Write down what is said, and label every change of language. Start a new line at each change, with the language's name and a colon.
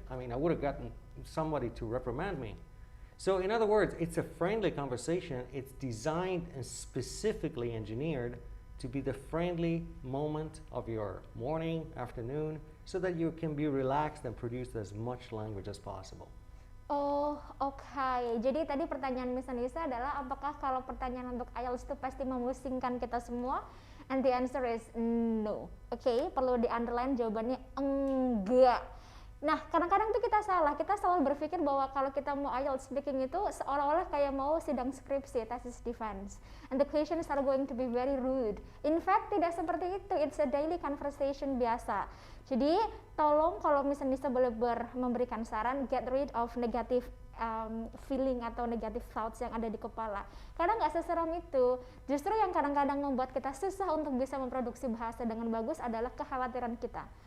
English: I mean, I would have gotten somebody to reprimand me. So in other words, it's a friendly conversation. It's designed and specifically engineered to be the friendly moment of your morning, afternoon, so that you can be relaxed and produce as much language as possible.
Indonesian: Oh, oke. Jadi tadi pertanyaan Miss Anissa adalah apakah kalau pertanyaan untuk IELTS itu pasti memusingkan kita semua?
English: And the answer is no.
Indonesian: Oke, perlu di-underline jawabannya enggak. Nah, kadang-kadang tuh kita selalu berpikir bahwa kalau kita mau IELTS speaking itu seolah-olah kayak mau sidang skripsi, thesis defense.
English: And the questions are going to be very rude. In fact,
Indonesian: tidak seperti itu.
English: It's a daily conversation
Indonesian: biasa. Jadi, tolong kalau misalnya boleh memberikan saran,
English: get rid of negative feeling
Indonesian: atau
English: negative thoughts
Indonesian: yang ada di kepala. Karena nggak seseram itu. Justru yang kadang-kadang membuat kita susah untuk bisa memproduksi bahasa dengan bagus adalah kekhawatiran kita.